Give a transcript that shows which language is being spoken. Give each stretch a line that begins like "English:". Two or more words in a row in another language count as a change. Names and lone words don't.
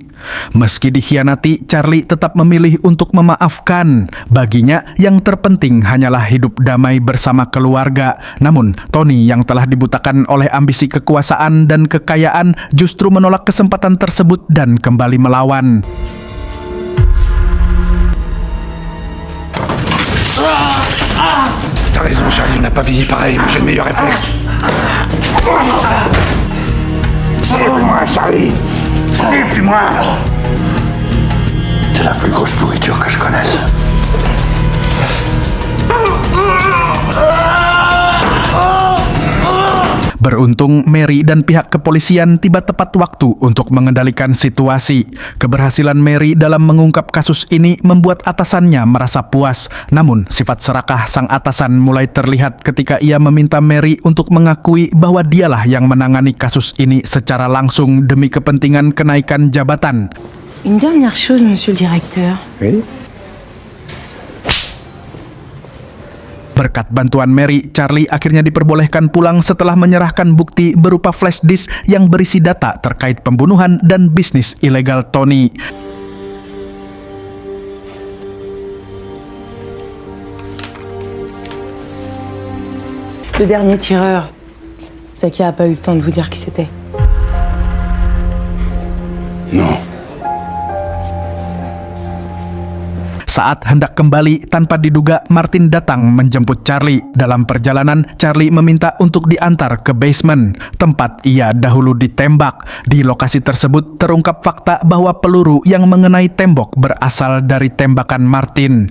Indonesian: Meski dikhianati, Charlie tetap memilih untuk memaafkan. Baginya, yang terpenting hanyalah hidup damai bersama keluarga. Namun, Tony yang telah dibutakan oleh ambisi kekuasaan dan kekayaan justru menolak kesempatan tersebut dan kembali melawan.
French: T'as raison, Charlie, on n'a pas fini pareil, mais j'ai le meilleur réflexe. Suis-moi, Charlie. Suis-moi. C'est la plus grosse pourriture que je connaisse.
Indonesian: Beruntung, Mary dan pihak kepolisian tiba tepat waktu untuk mengendalikan situasi. Keberhasilan Mary dalam mengungkap kasus ini membuat atasannya merasa puas. Namun, sifat serakah sang atasan mulai terlihat ketika ia meminta Mary untuk mengakui bahwa dialah yang menangani kasus ini secara langsung demi kepentingan kenaikan jabatan.
French: Une dernière chose, monsieur le directeur. Oui.
Indonesian: Berkat bantuan Mary, Charlie akhirnya diperbolehkan pulang setelah menyerahkan bukti berupa
English: flash disk
Indonesian: yang berisi data terkait pembunuhan dan bisnis ilegal Tony.
French: Le dernier tireur. Zakia a pas eu le temps de vous dire qui c'était. Non.
Indonesian: Saat hendak kembali, tanpa diduga Martin datang menjemput Charlie. Dalam perjalanan, Charlie meminta untuk diantar ke basement, tempat ia dahulu ditembak. Di lokasi tersebut terungkap fakta bahwa peluru yang mengenai tembok berasal dari tembakan Martin.